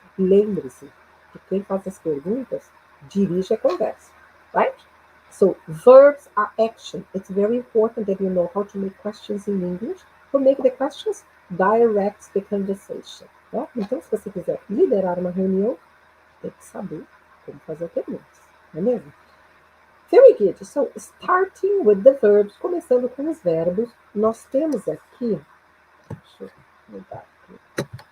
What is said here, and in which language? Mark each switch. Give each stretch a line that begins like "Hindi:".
Portuguese: Lembre-se que quem faz as perguntas dirige a conversa,
English: right? So, verbs are action. It's very important that you know how to make questions in English. To make the questions, direct the conversation.
Portuguese: Tá? Então, se você quiser liderar uma reunião, tem que saber como fazer perguntas, não é mesmo?
English: Very good. So, starting with the verbs,
Portuguese: começando com os verbos, nós temos aqui. Deixa eu mudar aqui.